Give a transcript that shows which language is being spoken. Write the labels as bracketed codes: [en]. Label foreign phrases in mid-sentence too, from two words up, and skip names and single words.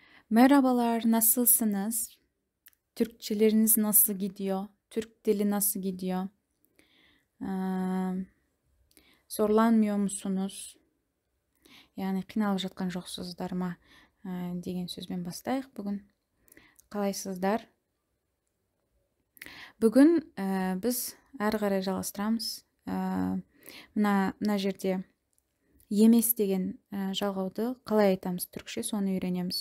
[tr] Merhabalar, nasılsınız? Türkçeleriniz nasıl gidiyor? Türk dili nasıl gidiyor? Eee, Zorlanmıyor musunuz? [kk] Yani қиналып жатқан жоқсыздар ма? Деген сөзбен бастайық бүгін. Қалайсыздар? Бүгін біз әрі қарай жалғастырамыз. Мына жерде емес деген жалғауды қалай айтамыз түркше, соны үйренеміз.